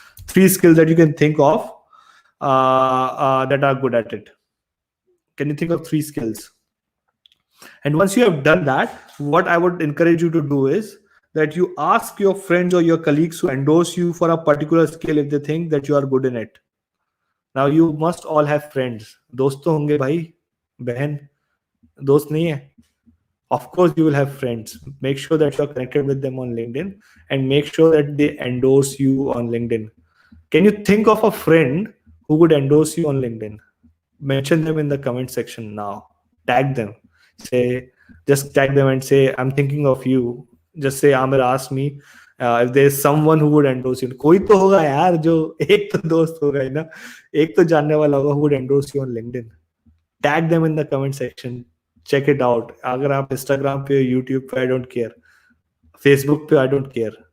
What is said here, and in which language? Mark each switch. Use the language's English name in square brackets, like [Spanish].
[English] 3 skills that you can think of that are good at it. Can you think of 3 skills? And once you have done that, what I would encourage you to do is that you ask your friends or your colleagues to endorse you for a particular skill if they think that you are good in it. Now you must all have friends. [Hindi] दोस्त तो होंगे भाई, बहन, दोस्त नहीं है. [English] Of course you will have friends. Make sure that you are connected with them on LinkedIn, and make sure that they endorse you on LinkedIn. Can you think of a friend who would endorse you on LinkedIn? Mention them in the comment section now. Tag them. Just tag them and say, I'm thinking of you. Just say, Amir asked me if there's someone who would endorse you. [Hindi] कोई तो होगा यार, जो एक तो दोस्त होगा ही ना, एक तो जानने वाला होगा [English] who would endorse you on LinkedIn. Tag them in the comment section. Check it out. [Hindi] अगर आप Instagram पे, YouTube पे, [English] I don't care. Facebook पे, I don't care.